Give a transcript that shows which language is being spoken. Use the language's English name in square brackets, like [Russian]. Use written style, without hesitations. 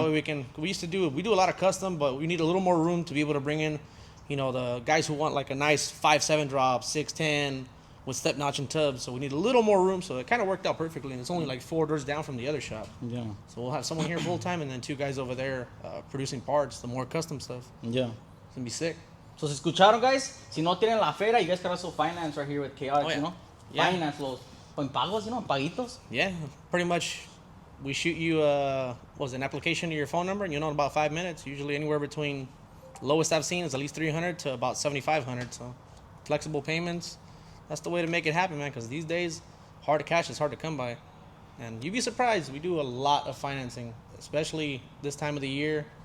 [English] That way we do a lot of custom, but we need a little more room to be able to bring in, the guys who want like a nice 5.7 drop, 610 with step notch and tubs. So we need a little more room. So it kind of worked out perfectly. And it's only like 4 doors down from the other shop. Yeah. So we'll have someone here full time and then 2 guys over there producing parts, the more custom stuff. Yeah. It's gonna be sick. [Spanish] So, ¿se escucharon, guys? Si no tienen la feria, [English] you guys can also finance right here with Chaotix, Oh, yeah. you know? Yeah. [Spanish] Finance los en pagos, en paguitos. [English] Yeah, pretty much. We shoot you an application to your phone number, and in about 5 minutes. Usually anywhere between lowest I've seen is at least 300 to about 7,500. So flexible payments. That's the way to make it happen, man. Because these days, hard cash is hard to come by, and you'd be surprised. We do a lot of financing, especially this time of the year.